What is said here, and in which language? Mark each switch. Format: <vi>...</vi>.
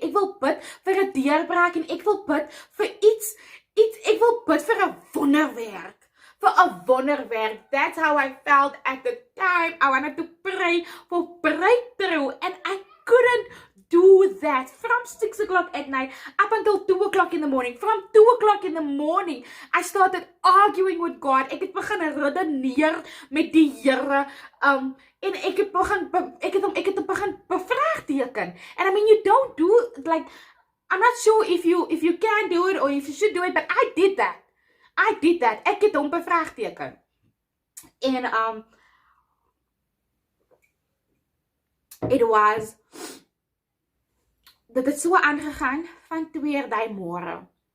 <af>Ek wil bid vir 'n deurbraak en ek wil bid vir iets. Ek wil bid vir 'n wonderwerk.</af> <en>For a wonderwerk. That's how I felt at the time. I wanted to pray for breakthrough, and I couldn't do that from 6 o'clock at night up until 2 o'clock in the morning. From 2 o'clock in the morning, I started arguing with God.</en> <af>Ek het begin redeneer met die Here. En ek het begin bevraagteken.</af> <en>And I mean, you don't do, like, I'm not sure if you can do it or if you should do it, but I did that.</en> <af>Ek het hom bevraagteken. En dit het so aangegaan van 2 daai môre.</af>